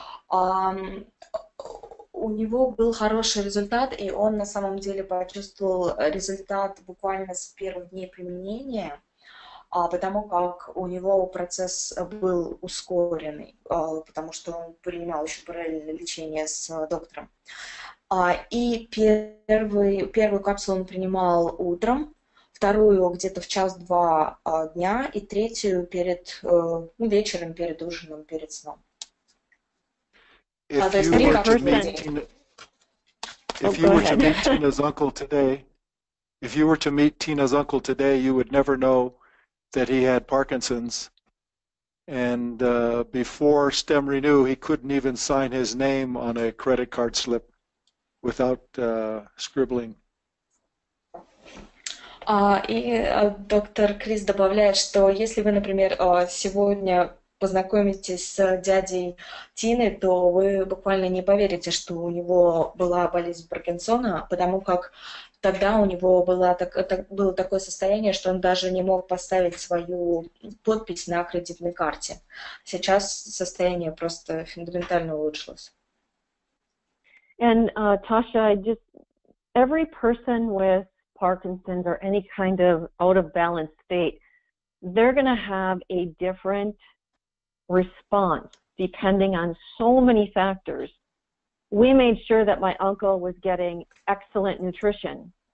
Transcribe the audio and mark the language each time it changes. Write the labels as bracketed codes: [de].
[ru] У него был хороший результат, и он на самом деле почувствовал результат буквально с первых дней применения, потому как у него процесс был ускоренный, потому что он принимал еще параллельно лечение с доктором. И первую капсулу он принимал утром, вторую где-то в 1-2 дня, и третью вечером перед ужином, перед сном. [en] If you were to meet Tina's uncle today, you would never know that he had Parkinson's. And before StemRenu, he couldn't even sign his name on a credit card slip without scribbling. [ru] И доктор Крис добавляет, что если вы, например, сегодня познакомитесь с дядей Тины, то вы буквально не поверите, что у него была болезнь Паркинсона, потому как тогда у него было такое состояние, что он даже не мог поставить свою подпись на кредитной карте. Сейчас состояние просто фундаментально улучшилось. [en] And Tasha, every person with Parkinson's or any kind of out of balance state, they're going to have a different response depending on so many factors. We made sure that my uncle was getting excellent nutrition.